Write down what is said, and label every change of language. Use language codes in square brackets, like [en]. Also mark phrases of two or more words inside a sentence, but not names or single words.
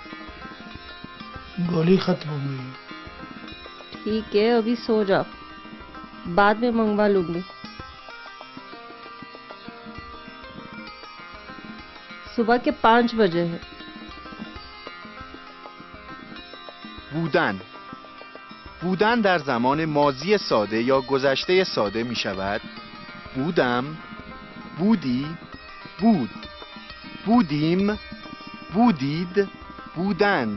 [hi] गोली खत्म हो गई। ठीक है अभी सो जाओ, बाद में मंगवा लूंगी। सुबह के 5 बजे है। [fa] بودن. بودن در زمان ماضی ساده یا گذشته ساده می شود بودم، بودی، بود، بودیم، بودید، بودند.